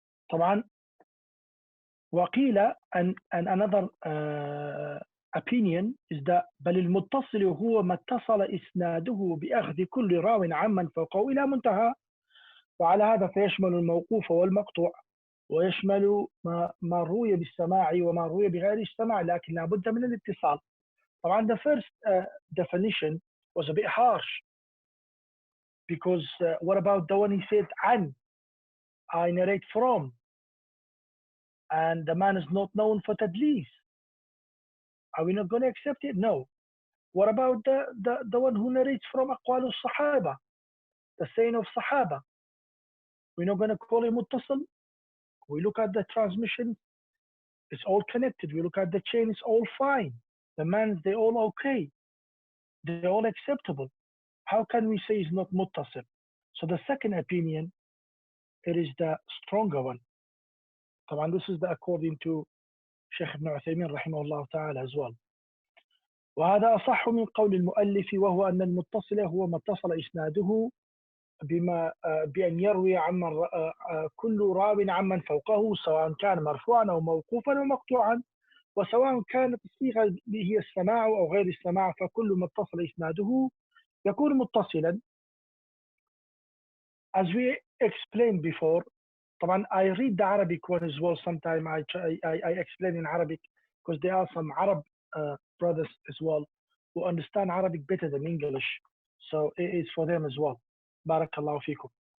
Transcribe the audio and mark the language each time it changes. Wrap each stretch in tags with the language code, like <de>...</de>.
<ar>طبعا وقيل</ar> <en>and another opinion is that</en> <ar>بل المتصل هو ما اتصل إسناده بأخذ كل راو عمن فوقه إلى منتهى. وعلى هذا فيشمل الموقوف والمقطوع ويشمل ما روي بالسماع وما روي بغير السماع، لكن لابد من الاتصال.</ar> <en>طبعا the first definition was a bit harsh because what about the one he said عن, I narrate from, and the man is not known for tadlis? Are we not going to accept it? No. What about the one who narrates from</en> <ar>أقوال الصحابة,</ar> <en>the saying of Sahaba? We're not going to call him muttasil. We look at the transmission, it's all connected. We look at the chain, it's all fine. The man, they're all okay. They're all acceptable. How can we say it's not muttasil? So the second opinion, it is the stronger one. طبعا this is according to Sheikh Ibn Uthaymeen رحمه الله تعالى as well.</en> <ar>وهذا أصح من قول المؤلف، وهو أن المتصل هو ما اتصل إسناده بأن يروي عمن كل راو عمن فوقه، سواء كان مرفوعا أو موقوفا أو مقطوعا، وسواء كانت الصيغة هي السماع أو غير السماع، فكل ما اتصل إسناده يكون متصلا.</ar> <en>As we explained before, طبعا I read the Arabic one as well. Sometimes I explain in Arabic because there are some Arab brothers as well who understand Arabic better than English, so it is for them as well. Barakallahu fikum.</en>